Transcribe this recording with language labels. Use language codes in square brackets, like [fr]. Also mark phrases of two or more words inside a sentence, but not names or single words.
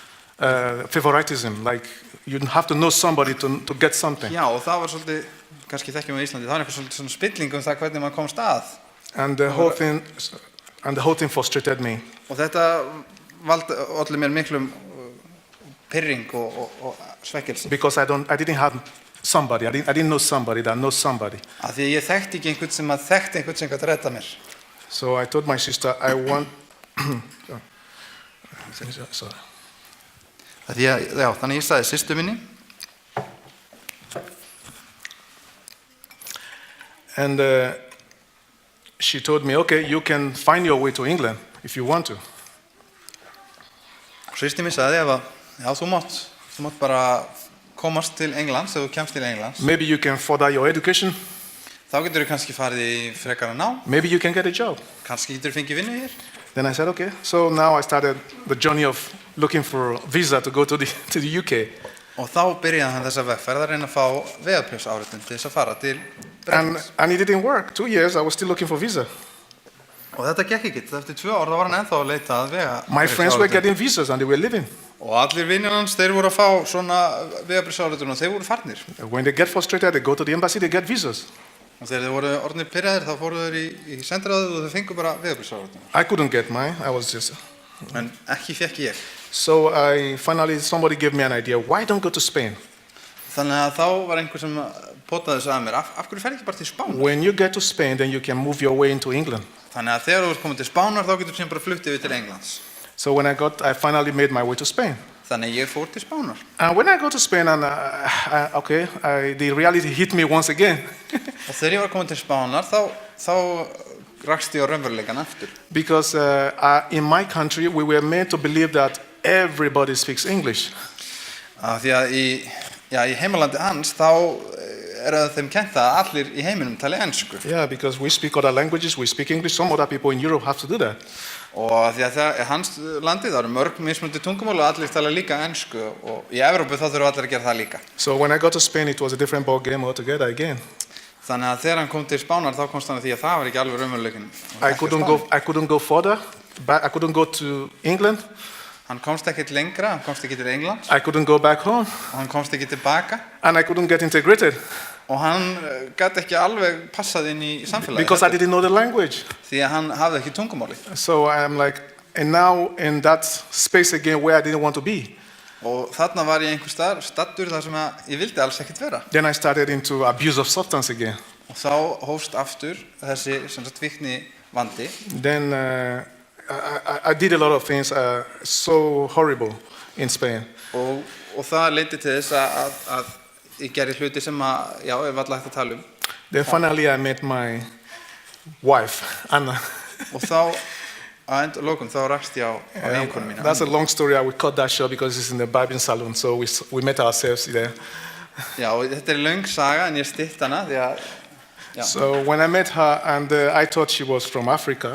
[en] Favoritism, like you have to know somebody to get something. [is] Já, og það var svolítið, kannski þekkjum við í Íslandi, það var eitthvað svolítið svona spilling það hvernig maður komst að. [en] And the whole thing frustrated me. [is] Og þetta olli mér miklum pirring og svekkelsi. [en] Because I didn't have somebody. I didn't know somebody that knows somebody. [is] Af því ég þekkti ekki einhvern sem þekkti einhvern sem gat redda mér. [en] So I told my sister, I want. Sorry. [is] Þannig ég sagði systur minni. [en] And she told me, okay, you can find your way to England if you want to. [is] Og systir mín sagði þú mátt bara komast til Englands, ef þú kemst til Englands. [en] Maybe you can further your education. [is] Þá getur þú kannski farið í frekara nám. [en] Maybe you can get a job. [is] Kannski getur þú fengið vinnu hér. [en] Then I said, okay. So now I started the journey of looking for a visa to go to the UK. [is] Og þá byrjaði hann þessa vegferð að reyna að fá vegabréfsáritun til þess að fara til Bretlands. [en] And it didn't work. 2 years, I was still looking for visa. [is] Og þetta gekk ekki. Eftir 2 ár þá var hann ennþá að leita að vegabréfsáritun. [en] My friends were getting visas and they were living. [is] Og allir vinir hans, þeir voru að fá svona vegabréfsáritun og þeir voru farnir. [en] When they get frustrated, they go to the embassy, they get visas. [is] Og þegar þeir voru orðnir pirraðir, þá fóru þeir í sendiráðið og þeir fengu bara vegabréfsáritun. [en] I couldn't get mine. I was just. [is] En ekki fekk ég. [en] So somebody gave me an idea. Why don't go to Spain? [is] Þannig að þá var einhver sem potaði þessu að mér. Af hverju ferð ekki bara til Spánar? [en] When you get to Spain, then you can move your way into England. [is] Þannig að þegar þú ert komið til Spánar, þá getur þú sem bara flutt yfir til Englands. [en] So when I finally made my way to Spain. [is] Þannig ég fór til Spánar. [en] And when I go to Spain, and the reality hit me once again. [is] Og þegar ég var komið til Spánar, þá rakst ég á raunveruleikann aftur. [en] Because in my country, we were made to believe that everybody speaks English. [is] Því að í heimalandi hans, þá þeim kennt að allir í heiminum tali ensku. [en] Yeah, because we speak other languages, we speak English. Some other people in Europe have to do that. [is] Og því að það hans landið, það eru mörg mismunandi tungumál og allir tala líka ensku og í Evrópu þá þurfa allir að gera það líka. [en] So when I got to Spain, it was a different ball game altogether again. [is] Þannig að þegar hann kom til Spánar þá komst hann að því að það var ekki alveg raunveruleikinn. [en] I couldn't go further. I couldn't go to England. [is] Hann komst ekkert lengra, hann komst ekki til Englands. [en] I couldn't go back home. [is] Og hann komst ekki tilbaka. [en] And I couldn't get integrated. [is] Og hann gat ekki alveg passað inn í samfélagið. [en] Because I didn't know the language. [is] Því að hann hafði ekki tungumáli. [en] So I'm like, and now in that space again where I didn't want to be. [is] Og þarna var ég einhvers staðar staddur þar sem ég vildi alls ekkert vera. [en] Then I started into abuse of substance again. [is] Og þá hófst aftur þessi sem sagt fíkni vandi. [en] Then I did a lot of things so horrible in Spain. [is] Og það leiddi til þess að ég gerði hluti sem að, já, ég var alltaf hægt að tala um. [en] Then finally I met my wife, Anna. [is] Og þá, að lokum, þá rakst ég á eiginkonu mína. [en] That's a long story. I will cut that short because it's in the barbing salon. So we met ourselves there. [is] Já, og þetta löng saga, en ég stytt hana, því að, já. [en] So when I met her, and I thought she was from Africa.